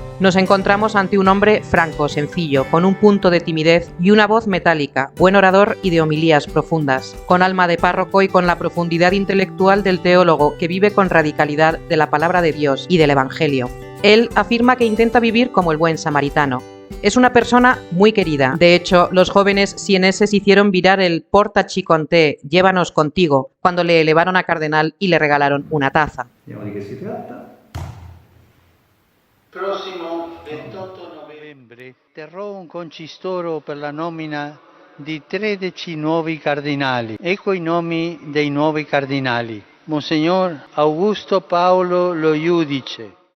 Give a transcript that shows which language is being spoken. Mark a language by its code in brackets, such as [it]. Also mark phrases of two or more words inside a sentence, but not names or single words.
[es] Nos encontramos ante un hombre franco, sencillo, con un punto de timidez y una voz metálica, buen orador y de homilías profundas, con alma de párroco y con la profundidad intelectual del teólogo que vive con radicalidad de la palabra de Dios y del Evangelio. Él afirma que intenta vivir como el buen samaritano. Es una persona muy querida. De hecho, los jóvenes sieneses hicieron virar el [it] Portaci con te, [es] llévanos contigo, cuando le elevaron a cardenal y le regalaron una taza. [it] Vediamo di che si tratta. Prossimo 28 novembre terrò un concistoro per la nomina di 13 nuovi cardinali. Ecco i nomi dei nuovi cardinali. Monsignor Augusto Paolo Lo Iudice.